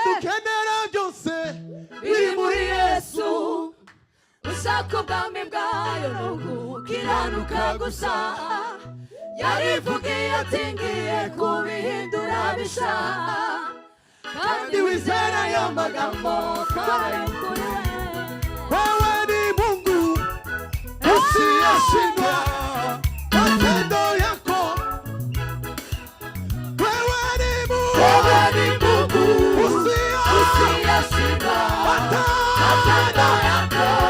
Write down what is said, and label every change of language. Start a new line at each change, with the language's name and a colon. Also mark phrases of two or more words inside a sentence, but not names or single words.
Kinyarwanda: dukenera byose biri muri Yesu ushaka ubwami bwayo n'ugukiranuka gusa yarivugiye ati ngiye kubihindura bisha kandi wizera ayo magambo barayukuri
Swahili: wewe ni Mungu usiyeshindwa matendo yako wewe ni Mungu usiyeshindwa matendo yako